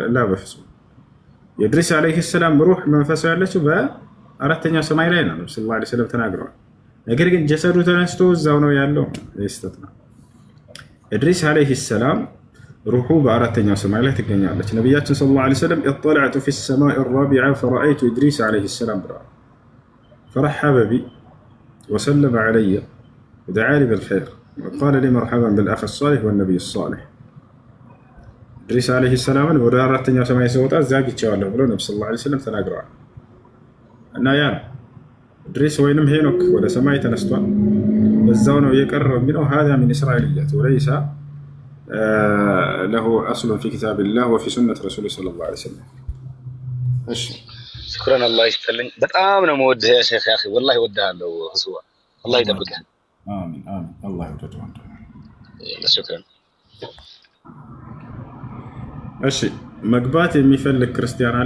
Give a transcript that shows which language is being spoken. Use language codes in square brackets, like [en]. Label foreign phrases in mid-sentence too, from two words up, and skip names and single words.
[am] ላ በፍጹም። [ar] إدريس عليه السلام [am] ሩህ መንፈሱ ያለችው በአራተኛው ሰማይ ላይ ነው ነብዩ [ar] صلى الله عليه وسلم [am] ተናግረዋል። ነገር ግን ጀሰዱ ተነስቶ እዛው ነው ያለው። ይስተት ነው። [ar] إدريس عليه السلام [am] ሩሑ በአራተኛው ሰማይ ላይ ትገኛለች። ነብያችን [ar] صلى الله عليه وسلم اطلعت في السماء الرابعة فرأيت إدريس عليه السلام [am] ብለዋል። [ar] فرحب بي وسلم علي ودعا لي بالخير وقال لي مرحبا بالأخ الصالح والنبي الصالح. إدريس عليه السلام [am] ወደ አራተኛው ሰማይ ሲወጣ ዛግቻለሁ ብሎ ነብዩ [ar] صلى الله عليه وسلم [am] ተናግረዋል። እና ያ ኢድሪስ ወይንም ሄኖክ ወደ ሰማይ ተነስቷል በዛው ነው የቀረው የሚለው [ar] هذا من إسرائيليات وليس له أصل في كتاب الله وفي سنة رسول الله صلى الله عليه وسلم። [am] እሺ ሽኩረን አላህ ይስጥልኝ። በጣም ነው የምወድህ [ar] يا شيخ يا أخي والله [am] እወድሃለሁ። ህስዋ አላህ ይጠብቅህ። አሚን አሚን። አላህ ይወደው። ሽኩረን። እሺ መግባት የሚፈልግ ክርስቲያን አለ?